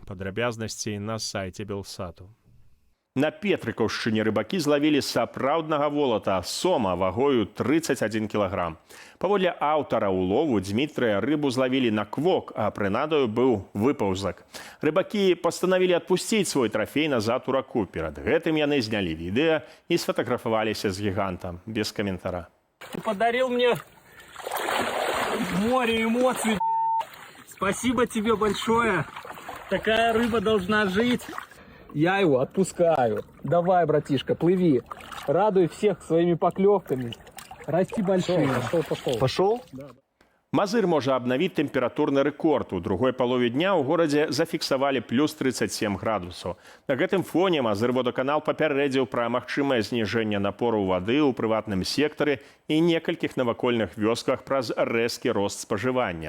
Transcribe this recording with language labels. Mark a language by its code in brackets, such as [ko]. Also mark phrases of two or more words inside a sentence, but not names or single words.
[be] Падрабязнасці на сайце Белсату. На Петрыкаўшчыне рыбакі злавілі сапраўднага волата сома вагою 31 кілаграм. Паводле аўтара улову Дзмітрыя рыбу злавілі на квок, а прынадаю быў выпаўзак. Рыбакі пастанавілі адпусціць свой трафей назад у раку. Перад гэтым яны знялі відэа і сфатаграфаваліся з гігантам. Без каментара. [ru] Ты подарил мне море эмоций. Спасибо тебе большое. Такая рыба должна жить. Я его отпускаю. Давай, братишка, плыви. Радуй всех своими поклевками. Расти большим. Пошел? Да. [be] Мазыр можа абнавіць тэмпературны рэкорд. У другой палове дня ў горадзе зафіксавалі плюс 37 градусаў. На гэтым фоне Мазырводаканал папярэдзіў пра магчымае зніжэнне напору вады ў прыватным сектары і некалькіх навакольных вёсках праз рэзкі рост спажывання.